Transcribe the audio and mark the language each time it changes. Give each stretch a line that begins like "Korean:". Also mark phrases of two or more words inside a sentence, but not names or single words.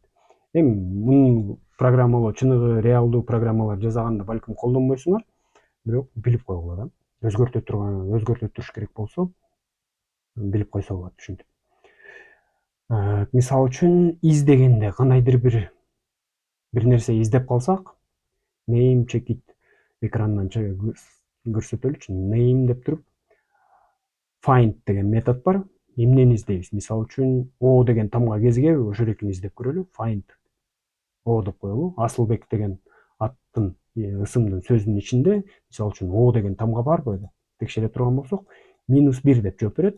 Kyrgyz: Эми муну программалоо, чыныгы реалдуу программалар жасаганда балким колдонбойсуңар, бирок билип койгула да. Өзгөртө туруш керек болсо, билип койсо болот, түшүнүп. Мисалы үчүн издегенде кандайдыр бир нерсе издеп калсак,
English: name check it
Kyrgyz: экрандан көрсөтөлүчү. Name деп туруп, find деген метод бар. Эмнени издейбиз? Мисалы үчүн O деген тамга кезигеби, ошол экени издеп көрөлү. Find O деп коелу. Асылбек деген аттын, ысымдын сөзүнүн ичинде, мисалы үчүн O деген тамга барбы деп текшере турган болсок, -1 деп жооп берет.